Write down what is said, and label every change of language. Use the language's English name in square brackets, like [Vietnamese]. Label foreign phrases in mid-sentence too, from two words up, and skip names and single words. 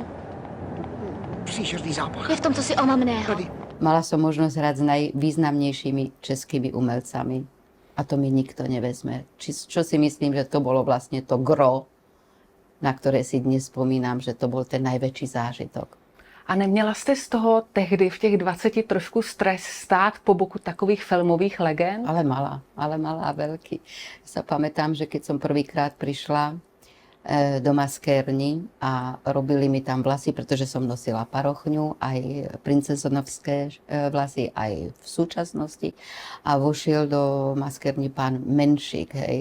[Czech] Příšerný zápach. Je v tom cosi omamného. Tady. [Slovak] Mala som možnosť hrať s najvýznamnejšími českými umelcami. A to mi nikto nevezme. Čo si myslím, že to bolo vlastne to gro, na ktoré si dnes spomínam, že to bol ten najväčší zážitok. [Czech] A neměla jste z toho tehdy v těch 20 trošku stres stát po boku takových filmových legend? [Slovak] Ale malá a veľký. Sa pamätám, že keď som prvýkrát prišla do maskérni a robili mi tam vlasy, pretože som nosila parochňu, aj princezonovské vlasy, aj v súčasnosti. A vošiel do maskérni pán Menšík, hej.